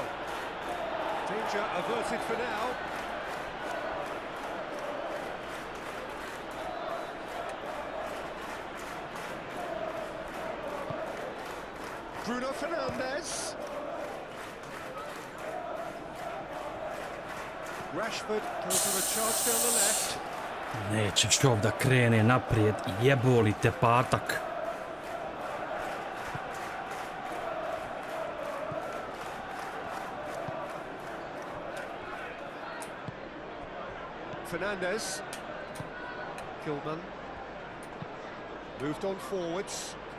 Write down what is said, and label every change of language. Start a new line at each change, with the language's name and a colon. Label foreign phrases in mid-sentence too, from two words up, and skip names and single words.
English: Danger averted for now. Bruno Fernandez. Rashford goes on a charge down the left.
Bosnian: Nećeš ovdje da krene naprijed, jeboli te patak.
English: Fernandez. Kilman. Moved on forwards.